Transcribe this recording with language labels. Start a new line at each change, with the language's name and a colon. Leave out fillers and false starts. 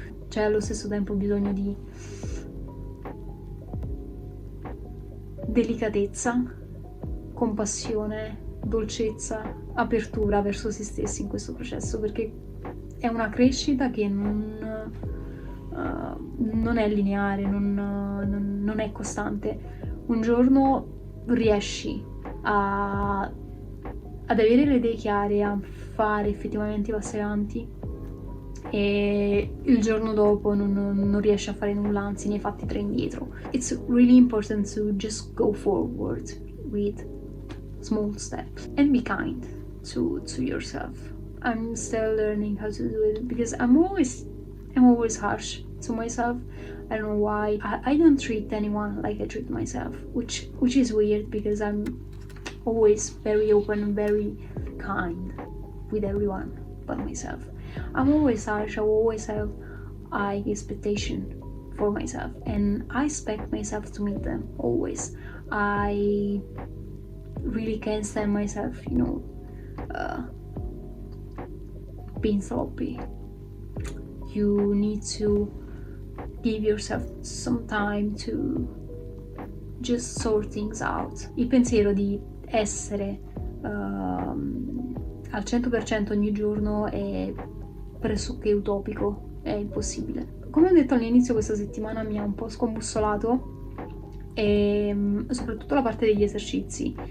Italian: C'è allo stesso tempo bisogno di delicatezza, compassione, dolcezza, apertura verso se stessi in questo processo, perché è una crescita che non è lineare, non è costante. Un giorno riesci ad avere le idee chiare, a fare effettivamente i passi avanti, e il giorno dopo non riesci a fare nulla, anzi ne hai fatti 3 indietro.
English: It's really important to just go forward with small steps and be kind to yourself. I'm still learning how to do it because I'm always harsh to myself. I don't know why. I don't treat anyone like I treat myself, which is weird because I'm always very open, very kind with everyone but myself. I'm always harsh. I always have high expectation for myself, and I expect myself to meet them always. I really can't stand myself, being sloppy. You need to give yourself some time to just sort things out.
Italian: Il pensiero di essere al 100% ogni giorno è pressoché utopico, è impossibile. Come ho detto all'inizio, questa settimana mi ha un po' scombussolato, e soprattutto la parte degli esercizi.